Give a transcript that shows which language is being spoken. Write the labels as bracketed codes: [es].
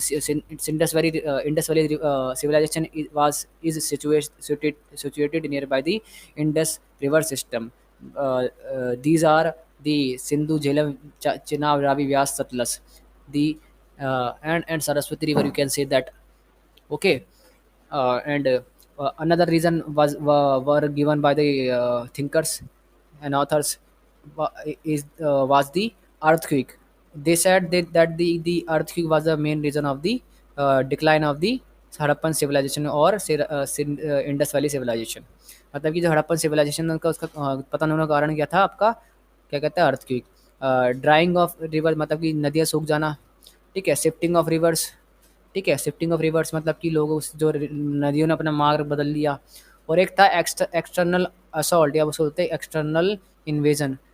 [en] Indus valley civilization is situated near by the Indus river system. These are the Sindhu, Jhelum, Chenab, Ravi, Beas, Sutlej, the and Saraswati river, you can say that. Okay. And another reason were given by the thinkers and authors was the earthquake. They said that the earthquake was the main reason of the decline of the Harappan civilization और Indus valley civilization. [hi] मतलब कि जो Harappan civilisation का उसका पतन होने का कारण क्या था आपका, क्या कहते हैं अर्थक्वेक। [en] drying of river [hi] मतलब कि नदियाँ सूख जाना। ठीक है। [en] Shifting of rivers. [hi] ठीक है। [en] shifting of rivers [hi] मतलब कि लोग उस जो नदियों ने अपना मार्ग बदल लिया। और एक था एक्सटर्नल असॉल्ट, या उसको बोलते हैं एक्सटर्नल इन्वेजन।